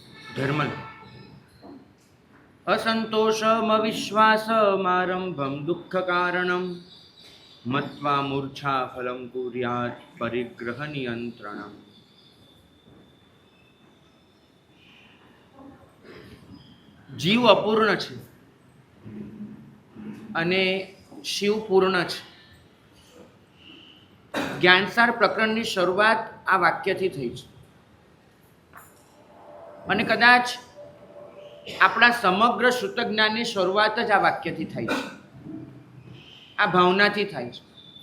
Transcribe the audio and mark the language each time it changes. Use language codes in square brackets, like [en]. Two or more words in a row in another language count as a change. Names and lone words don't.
[sa] ધર્મ असन्तोषमविश्वासमारम्भं दुःखकारणं मत्वा मूर्छा फलं कुर्यात् परिग्रहनियन्त्रणम्। [gu] જીવ અપૂર્ણ છે અને શિવ પૂર્ણ છે. જ્ઞાનસાર પ્રકરણની શરૂઆત આ વાક્યથી થઈ છે અને કદાચ આપણા સમગ્ર શ્રુતજ્ઞાનની શરૂઆત જ આ વાક્યથી થાય છે, આ ભાવનાથી થાય છે.